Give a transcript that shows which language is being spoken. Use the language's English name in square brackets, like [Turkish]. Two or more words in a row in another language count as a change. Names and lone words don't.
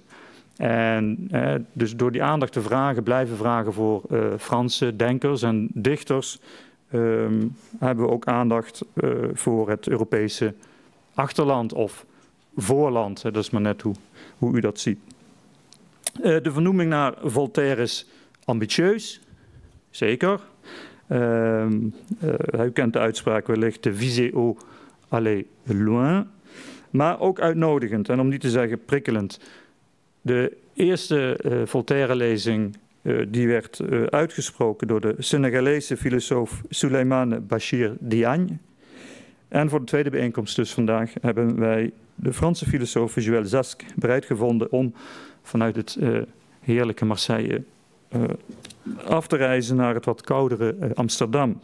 [Dutch] En dus door die aandacht te blijven vragen voor Franse denkers en dichters, hebben we ook aandacht voor het Europese achterland of voorland. Dat is maar net hoe u dat ziet. De vernoeming naar Voltaire is ambitieus, zeker. U kent de uitspraak wellicht, [French] de viser haut, aller loin. [Dutch] Maar ook uitnodigend en om niet te zeggen prikkelend. De eerste Voltaire-lezing die werd uitgesproken door de Senegalese filosoof Souleymane Bachir Diagne. En voor de tweede bijeenkomst dus vandaag hebben wij de Franse filosoof Joël Zask bereid gevonden om vanuit het heerlijke Marseille af te reizen naar het wat koudere Amsterdam.